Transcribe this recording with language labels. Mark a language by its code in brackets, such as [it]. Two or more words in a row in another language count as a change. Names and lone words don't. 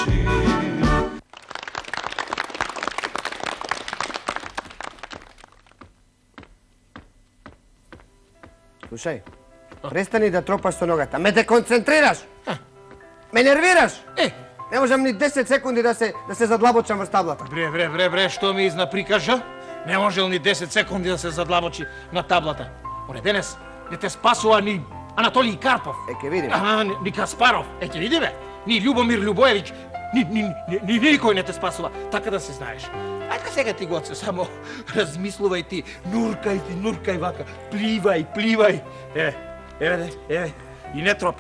[mk] Slušaj, prestani da tropaš sa nogata, me dekoncentriraš, me nerviraš. Ne možem ni 10 sekundi da se zadlabočam vrst tablata. Bre, što mi izna prikaža? Ne može li ni 10 sekundi da se zadlaboči na tablata? Оре, денес не те спасува ни Анатолий Карпов. Еке видим. Ни Каспаров. Еке види бе. Ни Љубомир Љубоевиќ. Ни никој не те спасува. Така да се знаеш. Ајде сега ти, Гоце, само размислувај ти. Нуркај вака. Пливај. Еве. И не тропам.